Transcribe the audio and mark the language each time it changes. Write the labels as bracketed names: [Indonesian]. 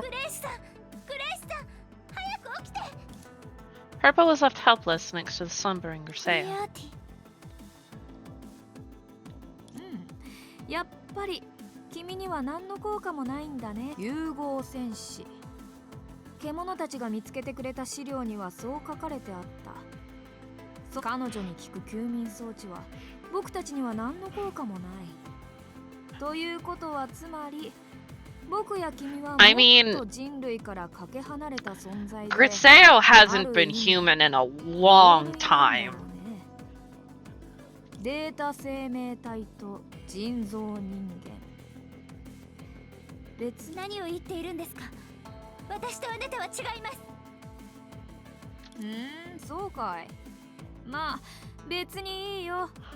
[Japanese] グレイスさん、グレイスさん、早く起きて。 [English] Purple was left helpless next to the slumbering Grisea. [Japanese] やっぱり君には何の効果もないんだね。融合戦士。獣たちが見つけてくれた資料にはそう書かれてあった。彼女に効く休眠装置は僕たちには何の効果もない。ということはつまり僕や君はもっ [English] I mean, [Japanese] と人類からかけ離れた存在で [English] Griseo hasn't been human in a long time. [Japanese] データ生命体と人造人間。別何を言っているんですか。私とあなたは違います。そうかい。まあ別にいいよ。